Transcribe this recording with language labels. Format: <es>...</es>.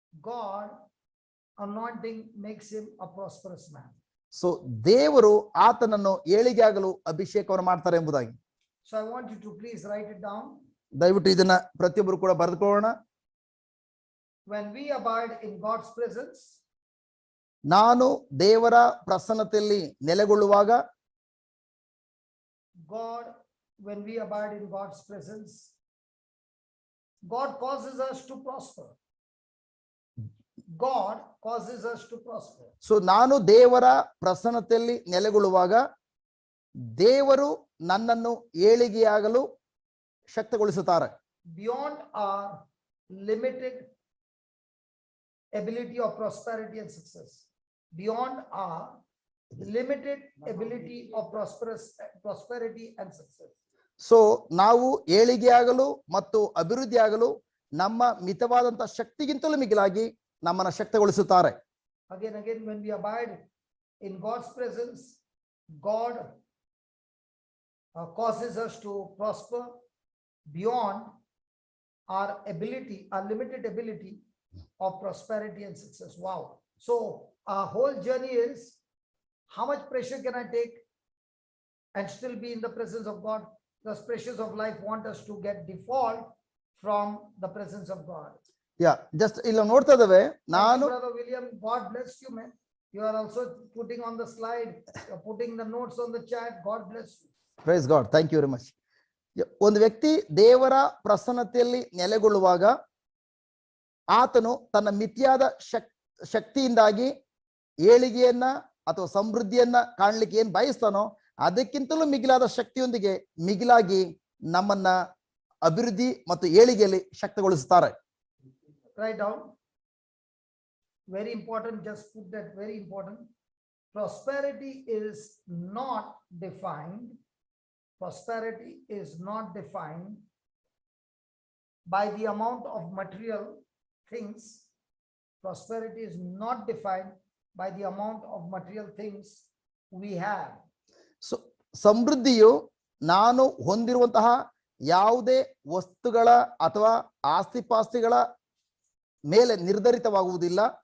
<en>God anointing makes him a prosperous man.</en> <kn>So ದೇವರು ಆತನನ್ನು ಏಳಿಗೆ ಆಗಲು ಅಭಿಷೇಕವನ್ನು ಮಾಡ್ತಾರೆ ಎಂಬುದಾಗಿ.</kn> <en>So I want you to please write it down.</en> <kn>ದಯವಿಟ್ಟು ಇದನ್ನ ಪ್ರತಿಯೊಬ್ಬರು ಕೂಡ ಬರೆದುಕೊಳ್ಳೋಣ.</kn> <en>When we abide in God's presence,</en> <kn>ನಾನು ದೇವರ ಪ್ರಸನ್ನತೆಯಲ್ಲಿ ನೆಲೆಗೊಳ್ಳುವಾಗ,</kn> <en>God, when we abide in God's presence, God causes us to prosper. God causes us to prosper.</en> <kn>So ನಾನು ದೇವರ ಪ್ರಸನ್ನತೆಯಲ್ಲಿ ನೆಲೆಗೊಳ್ಳುವಾಗ ದೇವರು ನನ್ನನ್ನು ಏಳಿಗೆಯಾಗಲು ಶಕ್ತಗೊಳಿಸುತ್ತಾರೆ.</kn> <en>Beyond our limited ability of prosperity and success, beyond our limited ability of prosperity and success.</en> <kn>So ನಾವು ಏಳಿಗೆಯಾಗಲು ಮತ್ತು ಅಭಿವೃದ್ಧಿಯಾಗಲು ನಮ್ಮ ಮಿತವಾದಂತ ಶಕ್ತಿಗಿಂತಲೂ ಮಿಗಿಲಾಗಿ ನಮ್ಮನ್ನು ಶಕ್ತಗೊಳಿಸುತ್ತಾರೆ.</kn> <en>Again, when we abide in God's presence, God causes us to prosper beyond our ability, our limited ability of prosperity and success. Wow. So our whole journey is, how much pressure can I take and still be in the presence of God? The pressures of life want us to get default from the presence of God.</en> <kn>Just ಇಲ್ಲ ನೋಡ್ತಾ ಇದ್ದೇವೆ. ನಾನು</kn> <en>Brother William, God bless you, man. You are also putting on the slide, you're putting the notes on the chat. God bless you. Praise God, thank you very much.</en> <kn>ಒಂದು ವ್ಯಕ್ತಿ ದೇವರ ಪ್ರಸನ್ನತೆಯಲ್ಲಿ ನೆಲೆಗೊಳ್ಳುವಾಗ ಆತನು ತನ್ನ ಮಿತಿಯಾದ ಶಕ್ತಿಯಿಂದಾಗಿ ಏಳಿಗೆಯನ್ನ ಅಥವಾ ಸಮೃದ್ಧಿಯನ್ನ ಕಾಣ್ಲಿಕ್ಕೆ ಏನ್ ಬಯಸ್ತಾನೋ ಅದಕ್ಕಿಂತಲೂ ಮಿಗಿಲಾದ ಶಕ್ತಿಯೊಂದಿಗೆ ಮಿಗಿಲಾಗಿ ನಮ್ಮನ್ನ ಅಭಿವೃದ್ಧಿ ಮತ್ತು ಏಳಿಗೆಯಲ್ಲಿ ಶಕ್ತಗೊಳಿಸುತ್ತಾರೆ.</kn> <en>Write down. Very important, just put that, very important. Prosperity is not defined. Prosperity is not defined by the amount of material things. Prosperity is not defined by the amount of material things we have.</en> <kn>So ಸಮೃದ್ಧಿಯು ನಾನು ಹೊಂದಿರುವಂತಹ ಯಾವುದೇ ವಸ್ತುಗಳ ಅಥವಾ ಆಸ್ತಿಪಾಸ್ತಿಗಳ ಮೇಲೆ ನಿರ್ಧರಿತವಾಗುವುದಿಲ್ಲ.</kn>